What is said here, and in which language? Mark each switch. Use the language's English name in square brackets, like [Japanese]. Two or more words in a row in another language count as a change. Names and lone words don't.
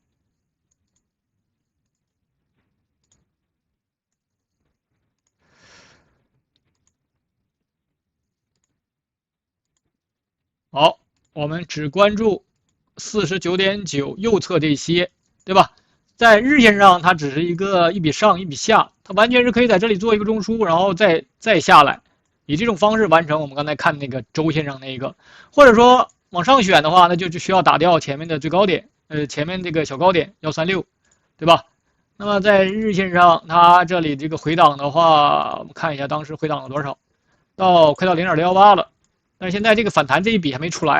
[Chinese] 好。我們只關注49.9右側這些，對吧？在日線上，它只是一筆上一筆下，它完全是可以在這裡做一個中樞，然後再下來，以這種方式完成我們剛才看那個周線上那個，或者說往上選的話，那就需要打掉前面的最高點，前面這個小高點136，對吧？那麼在日線上，它這裡這個回檔的話，我們看一下當時回檔了多少，快到0.018了，但是現在這個反彈這一筆還沒出來。